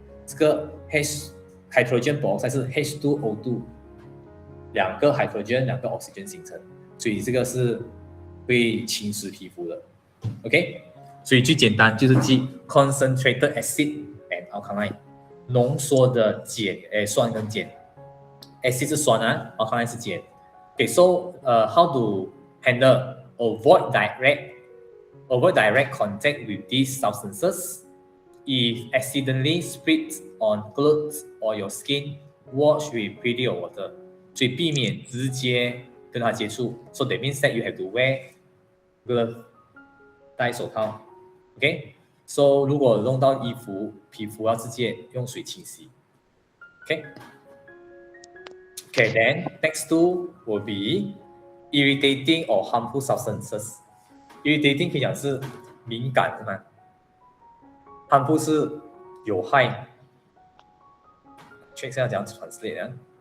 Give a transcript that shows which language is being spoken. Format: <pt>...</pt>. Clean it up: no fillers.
<zh>这个 hydrogen peroxide 是 H2O2， 2个 hydrogen 2个 oxygen 形成，所以这个是会侵蚀皮肤的。 OK， 所以最简单就是记</zh> <en>concentrated acid and alkaline，</en> <zh>浓缩的碱，酸跟碱 ，acid 是酸啊 ，alkaline 是碱。</zh> <en>Okay, so how to handle? Avoid direct contact with these substances. If accidentally spit on clothes or your skin, wash with pretty water.</en> <zh>所以避免直接跟它接触。</zh> <en>So that means that you have to wear glove，</en> <zh>戴手套。 OK， so 如果弄到衣服、皮肤要直接用水清洗。</zh> <en>Okay, then next two will be irritating or harmful substances.</en> <zh>Irritating 可以讲是敏感是吗？harmful 是有害。check 一下怎样 translate 啊</zh>